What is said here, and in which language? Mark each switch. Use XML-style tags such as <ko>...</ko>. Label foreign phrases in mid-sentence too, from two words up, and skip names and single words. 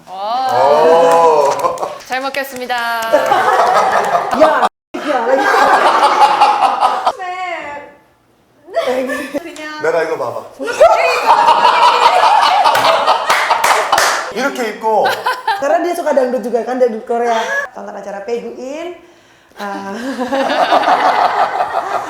<ko>잘 먹겠습니다. 야, 내가 이거 봐봐. 이렇게 입고</ko> <id>karena dia suka dangdut juga kan, dangdut Korea. Tonton acara Peguin.</id>